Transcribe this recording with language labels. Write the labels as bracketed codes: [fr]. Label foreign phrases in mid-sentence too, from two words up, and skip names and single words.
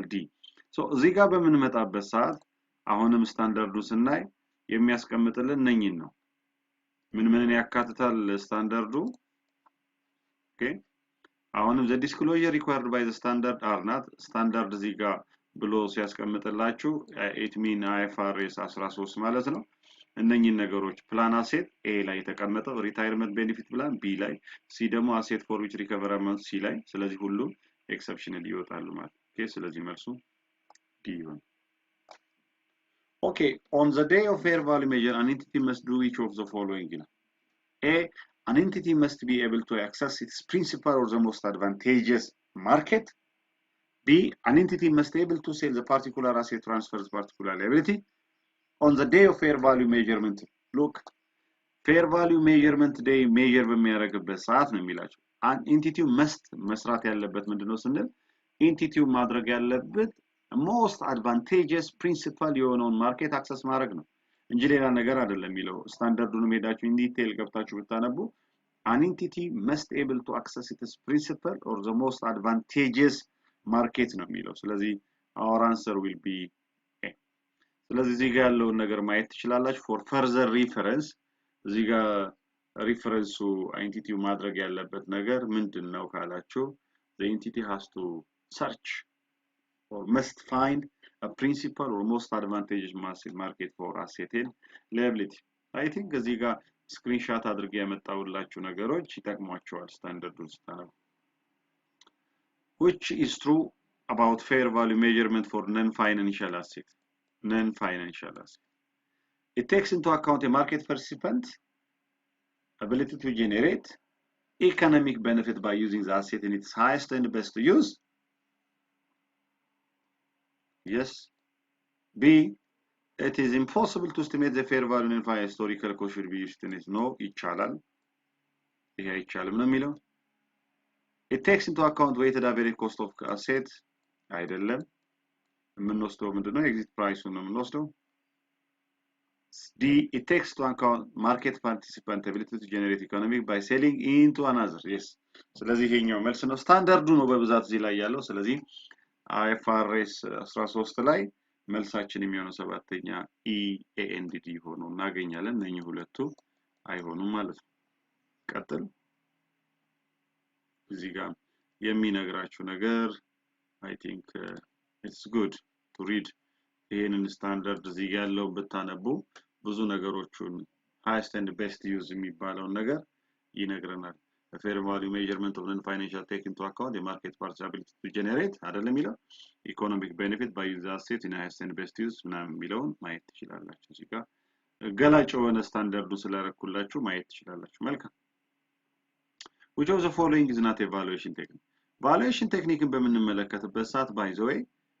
[am] ዲ። ሶ እዚህ ጋር በምንመጣበት ሰዓት አሁንም ስታንዳርዱ ስናይ የሚያስቀምጥልን እነኝን ነው። ምንን ያካትታል ስታንዳርዱ? ኦኬ አሁንም [en] the disclosure required by the standard are not standard [am] እዚህ ጋር ብሎ ሲያስቀምጥላችሁ [en] it mean IFRS 13 [am] ማለት ነው። እነኚህን ነገሮች [en] plan asset [am] ኤ ላይ የተቀመጠው [en] retirement benefit plan [am] ቢ ላይ ሲ ደግሞ [en] asset for which recover amount [am] ሲ ላይ ስለዚህ ሁሉም ኤክሰፕሽናል ይወጣሉ ማለት ኦኬ ስለዚህ መልሱ ዲ ይሆናል። [en] ኦኬ on the day of fair value measure an entity must do each of the following a an entity must be able to access its principal or the most advantageous market. B an entity must be able to sell the particular asset transfers particular liability. On the day of fair value measurement look fair value measurement day measure [am] በሚያደርግበት ሰዓት ነው የሚላቸው [en] an entity must [am] መስራት ያለበት ምንድነው ስንል [en] entity [am] ማድረግ ያለበት [en] most advantageous principal የሆነውን market access [am] ማድረግ ነው እንጂ ሌላ ነገር አይደለም የሚለው ስታንዳርዱን ሄዳችሁ [en] in detail [am] ገብታችሁ ብታነቡ [en] an entity must able to access its principal or the most advantageous market [am] ነው የሚለው ስለዚህ [en] our answer will be [am] ስለዚህ እዚህ ጋር ያለውን ነገር ማየት [en] ትችላላችሁ for further reference [am] እዚህ ጋር ሪፈረንሱ አይንቲቲው ማድረግ ያለበት ነገር ምንድነው ካላችሁ [en] the entity has to search or must find a principal or most advantageous market for asset and liability I think [am] እዚህ ጋር ስክሪንሾት አድርጌ ያመጣውላችሁ ነገሮች ይጠቅሟቸዋል ስታንዳርዱን ስታነቡ [en] which is true about fair value measurement for non-financial assets non-financial asset. It takes into account a market participant ability to generate economic benefit by using the asset in its highest and best use. Yes. B. It is impossible to estimate the fair value in a historical cost should be used in it. No, [am] ይቻላል። ይሄ አይቻልም ነው የሚለው። [en] It takes into account weighted average cost of asset [am] አይደለም። የምንወስደው ምንድነው [en] exit price [am] ነው የምንወስደው [en] D it takes to account market participant ability to generate economic by selling into another yes [am] ስለዚህ ይሄኛው መልስ ነው ስታንዳርዱ ነው በብዛት እዚህ ላይ ያለው ስለዚህ IFRS 13 ላይ መልሳችን የሚሆነው ሰባተኛ E A N D D ሆኖ እናገኛለን እነኚህ ሁለቱ አይሆኑም ማለት ነው ቀጥል እዚህ ጋር የሚነግራችሁ ነገር [en] I think it's good to read [am] ይሄንን ስታንዳርድ እዚህ ያለው ብታነቡ ብዙ ነገሮችን [en] highest and best use [am] የሚባለው ነገር ይነግረናል [en] fair value measurement of non-financial take into account the market participability to generate [am] አይደለም ይላል [en] economic benefit by use asset in highest and best use [am] ምናምን የሚለውን ማየት ትችላላችሁ እዚህ ጋር ገላጭ የሆነ ስታንዳርዱ ስለረኩላችሁ ማየት ትችላላችሁ [en] መልካም which of the following is not evaluation technique valuation technique በምንመለከትበት ሰዓት by the way